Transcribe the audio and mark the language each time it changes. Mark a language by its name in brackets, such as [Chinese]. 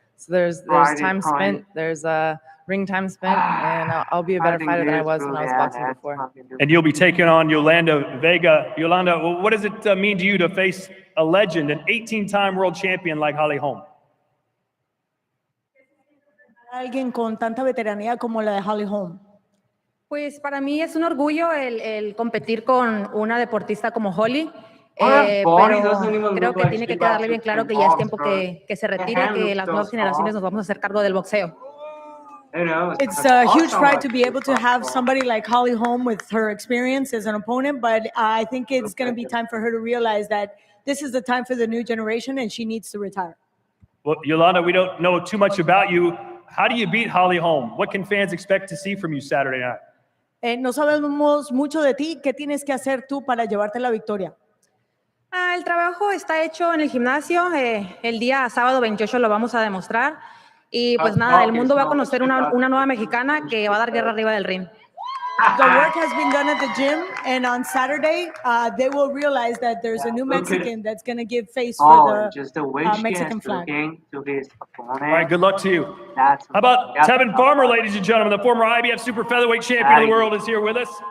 [English] So there's time spent, there's ring time spent, and I'll be a better fighter than I was when I was boxing before. And you'll be taking on Yolanda Vega. Yolanda, what does it mean to you to face a legend, an 18-time world champion like Holly Holm? [Spanish] Alguien con tanta veteranía como la de Holly Holm. Pues para mí es un orgullo el competir con una deportista como Holly, pero creo que tiene que quedarle bien claro que ya es tiempo que se retire, que las nuevas generaciones nos vamos a hacer cargo del boxeo. [English] It's a huge pride to be able to have somebody like Holly Holm with her experience as an opponent, but I think it's going to be time for her to realize that this is the time for the new generation and she needs to retire. Well, Yolanda, we don't know too much about you. How do you beat Holly Holm? What can fans expect to see from you Saturday night? [Spanish] No sabemos mucho de ti. ¿Qué tienes que hacer tú para llevarte la victoria? El trabajo está hecho en el gimnasio. El día sábado 28 lo vamos a demostrar. Y pues nada, el mundo va a conocer una nueva mexicana que va a dar guerra arriba del ring. [English] The work has been done at the gym, and on Saturday, they will realize that there's a new Mexican that's going to give face for the Mexican flag. All right, good luck to you. How about Tevin Farmer, ladies and gentlemen, the former IBF super featherweight champion of the world is here with us.